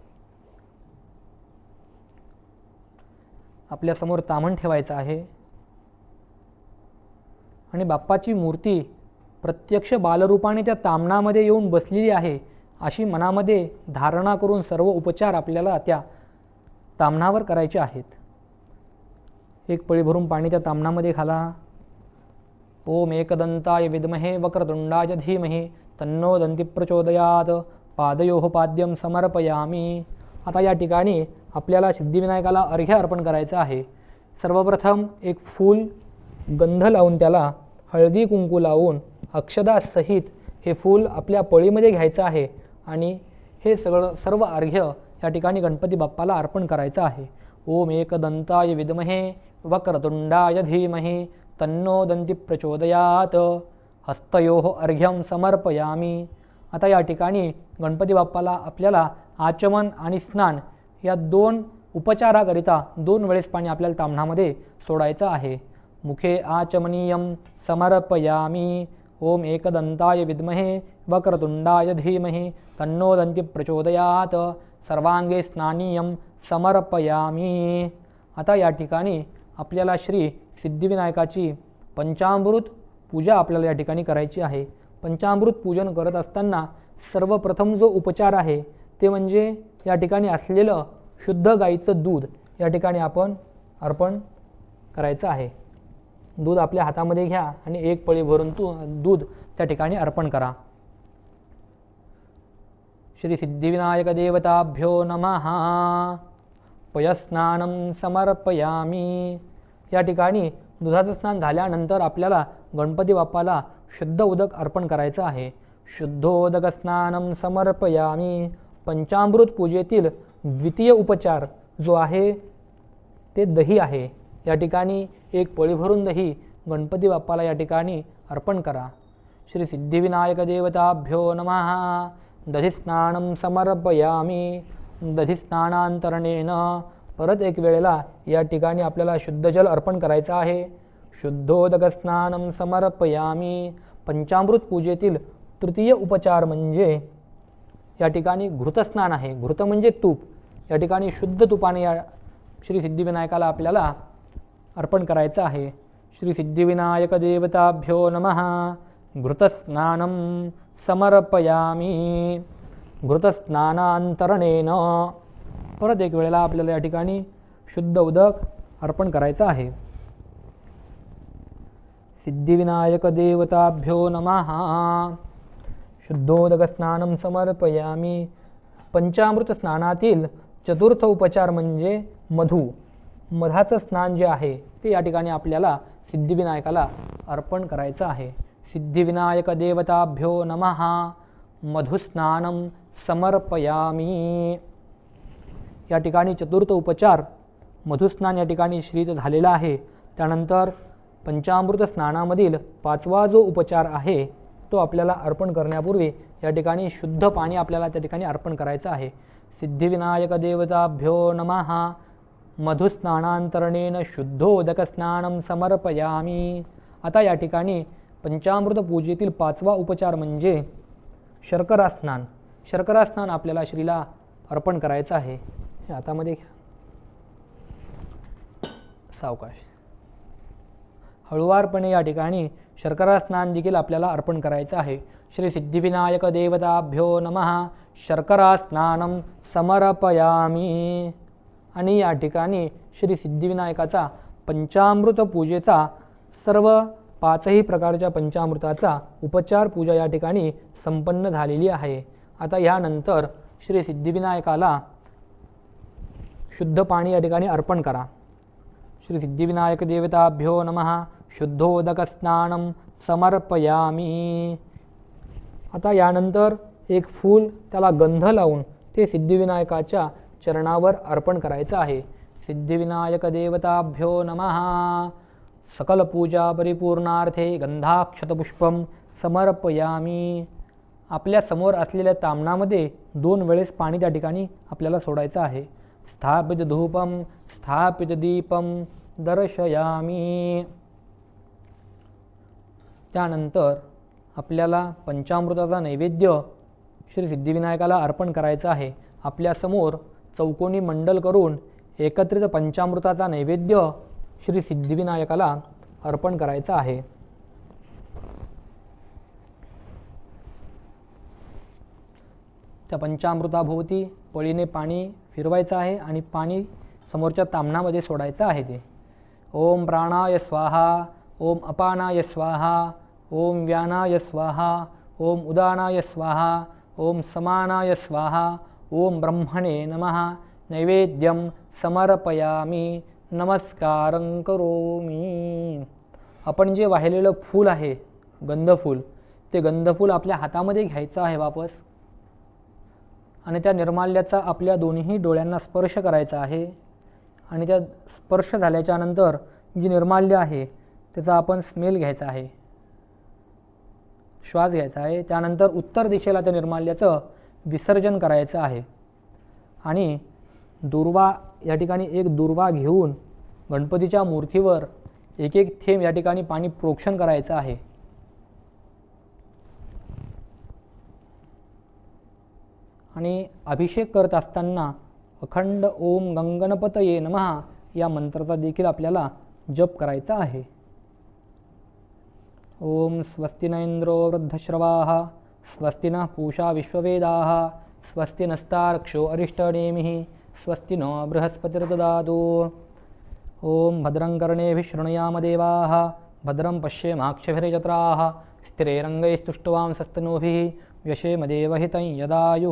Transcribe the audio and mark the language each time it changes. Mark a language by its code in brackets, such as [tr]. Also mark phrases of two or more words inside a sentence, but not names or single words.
[mr] आपल्यासमोर ताम्हण ठेवायचं आहे आणि बाप्पाची मूर्ती प्रत्यक्ष बालरूपाने त्या ताम्हणामध्ये येऊन बसलेली आहे अशी मनामध्ये धारणा करून सर्व उपचार आपल्याला त्या ताम्हणावर करायचे आहेत. एक पळी भरून पाणी त्या ताम्हणामध्ये घाला. [sa] ओम एकदंताय विद्महे वक्रतुंडाय धीमहि तन्नो दंती प्रचोदयात. पादयोः पाद्यम समर्पयामी. [mr] आता या ठिकाणी आपल्याला सिद्धिविनायकाला अर्घ्य अर्पण करायचं आहे. सर्वप्रथम एक फूल गंध लावून त्याला हळदी कुंकू लावून अक्षदासहित हे फूल आपल्या पळीमध्ये घ्यायचं आहे आणि हे सर्व अर्घ्य या ठिकाणी गणपती बाप्पाला अर्पण करायचं आहे. [sa] ओम एकदंताय विद्महे वक्रतुंडाय धीमहि तन्नो दंती प्रचोदयात. हस्तयोः अर्घ्यम समर्पयामी. [mr] आता या ठिकाणी गणपती बाप्पाला आपल्याला आचमन आणि स्नान या 2 उपचाराकरिता 2 वेळेस पाणी आपल्याला ताम्हणामध्ये सोडायचं आहे. [sa] मुखे आचमनीयम समर्पयामी. ओम एकदंताय विद्महे वक्रतुंडाय धीमहि तन्नो दंती प्रचोदयात. सर्वांगे स्नानीयम समर्पयामी. [mr] आता या ठिकाणी आपल्याला श्री सिद्धिविनायकाची पंचामृत पूजा आपल्याला या ठिकाणी करायची आहे. पंचामृत पूजन करत असताना सर्वप्रथम जो उपचार आहे ते म्हणजे या ठिकाणी असलेलं शुद्ध गाईचं दूध या ठिकाणी आपण अर्पण करायचं आहे. दूध आपल्या हातामध्ये घ्या आणि एक पळी भरून दूध त्या ठिकाणी अर्पण करा. [sa] श्री सिद्धिविनायक देवताभ्यो नमः. पयस्नानं समर्पयामी. [mr] या ठिकाणी दुधाचं स्नान झाल्यानंतर आपल्याला गणपती बाप्पाला शुद्ध उदक अर्पण करायचं आहे. [sa] शुद्धोदक स्नानं समर्पयामी. [mr] पंचामृत पूजेतील द्वितीय उपचार जो आहे ते दही आहे. या ठिकाणी एक पळी भरून दही गणपती बाप्पाला या ठिकाणी अर्पण करा. [sa] श्री सिद्धिविनायक देवताभ्यो नमः. दधिस्नानं समर्पयामी. [mr] दधिस्नानांतरणेन परत एक वेळेला या ठिकाणी आपल्याला शुद्ध जल अर्पण करायचं आहे. [sa] शुद्धोदक स्नानं समर्पयामी. [mr] पंचामृत पूजेतील तृतीय उपचार म्हणजे या ठिकाणी घृतस्नान आहे. घृत म्हणजे तूप. या ठिकाणी शुद्ध तुपाने या श्री सिद्धिविनायकाला आपल्याला अर्पण करायचं आहे. [sa] श्री सिद्धिविनायक देवताभ्यो नमः. घृतस्नानं समर्पयामी. [mr] घृतस्नानांतरणेन परत एक वेळेला आपल्याला या ठिकाणी शुद्ध उदक अर्पण करायचं आहे. [sa] सिद्धिविनायक देवताभ्यो नमः. शुद्धोदक स्नानं समर्पयामी. [mr] पंचामृत स्नानातील चतुर्थ उपचार म्हणजे मधू. मधाचं स्नान जे आहे ते या ठिकाणी आपल्याला सिद्धिविनायकाला अर्पण करायचं आहे. [sa] सिद्धिविनायक देवताभ्यो नमः. मधुस्नानं समर्पयामी. [mr] या ठिकाणी चतुर्थ उपचार मधुस्नान या ठिकाणी श्रीचं झालेलं आहे. त्यानंतर पंचामृत स्नानामधील 5वा जो उपचार आहे तो आपल्याला अर्पण करण्यापूर्वी या ठिकाणी शुद्ध पाणी आपल्याला त्या ठिकाणी अर्पण करायचं आहे. [sa] सिद्धिविनायक देवताभ्यो नमः. मधुस्नानांतरणेन शुद्धोदक स्नानं समर्पयामी. [mr] आता या ठिकाणी पंचामृत पूजेतील 5वा उपचार म्हणजे शर्करा स्नान. शर्करा स्नान आपल्याला श्रीला अर्पण करायचं आहे. हे हातामध्ये घ्या. सावकाश हळुवारपणे या ठिकाणी शर्करा स्नान देखील आपल्याला अर्पण करायचं आहे. [sa] श्री सिद्धिविनायक देवताभ्यो नमः. शर्करा स्नानं समर्पयामी. [mr] आणि या ठिकाणी श्री सिद्धिविनायकाचा पंचामृत पूजेचा सर्व 5ही प्रकारच्या पंचामृताचा उपचार पूजा या ठिकाणी संपन्न झालेली आहे. आता यानंतर श्री सिद्धिविनायकाला शुद्ध पाणी या ठिकाणी अर्पण करा. [sa] श्री सिद्धिविनायक देवताभ्यो नमः. शुद्धोदक स्नानं समर्पयामी. [mr] आता यानंतर एक फूल त्याला गंध लावून ते सिद्धिविनायकाच्या चरणावर अर्पण करायचं आहे. [sa] सिद्धिविनायक देवताभ्यो नमः. सकल पूजा परिपूर्णार्थे गंधाक्षतपुष्पम समर्पयामी. [mr] आपल्या समोर असलेल्या ताम्हणामध्ये 2 वेळेस पाणी त्या ठिकाणी आपल्याला सोडायचं आहे. [sa] स्थापित धूपम स्थापित दीपम दर्शयामी. [mr] त्यानंतर आपल्याला पंचामृताचा नैवेद्य श्री सिद्धिविनायकाला अर्पण करायचं आहे. आपल्यासमोर चौकोनी मंडल करून एकत्रित पंचामृताचा नैवेद्य श्री सिद्धिविनायकाला अर्पण करायचा आहे. त्या पंचामृताभोवती पळीने पाणी फिरवायचं आहे आणि पाणी समोरच्या ताम्हणामध्ये सोडायचं आहे. [sa] ते ओम प्राणाय स्वाहा, ओम अपानाय स्वाहा, ओम व्यानाय स्वाहा, ओम उदानाय स्वाहा, ओम समानाय स्वाहा, ओम ब्रह्मणे नमः. नैवेद्यम समर्पयामी, नमस्कारं करोमी. [mr] आपण जे वाहिलेलं फूल आहे गंधफूल, ते गंधफूल आपल्या हातामध्ये घ्यायचं आहे वापस आणि त्या निर्माल्याचा आपल्या दोन्ही डोळ्यांना स्पर्श करायचा आहे. आणि त्या स्पर्श झाल्याच्या नंतर जी निर्माल्य आहे त्याचा आपण स्मेल घ्यायचा आहे, श्वास घ्यायचा आहे. त्यानंतर उत्तर दिशेला त्या निर्माल्याचं विसर्जन करायचं आहे. आणि दुर्वा या ठिकाणी एक दुर्वा घेऊन गणपतीच्या मूर्तीवर एक एक थेंब या ठिकाणी पाणी प्रोक्षण करायचं आहे. आणि अभिषेक करत असताना अखंड [sa] ओम गंगणपतये नमः [mr] या मंत्राचा देखील आपल्याला जप करायचा आहे. [sa] ओम स्वस्ति न इंद्रो वृद्धश्रवाः, स्वस्ति नः पूषा विश्ववेदाः, स्वस्ति नस्तार्क्ष्यो अरिष्टनेमिः, स्वस्ति नो बृहस्पतिर्ददातु. ओम भद्रं कर्णेभिः शृणुयाम देवाः, भद्रं पश्येमाक्षभिर्यजत्राः, स्थिरैरङ्गैस्तुष्टुवांसस्तनूभिः व्यशेम देवहितं यदायुः.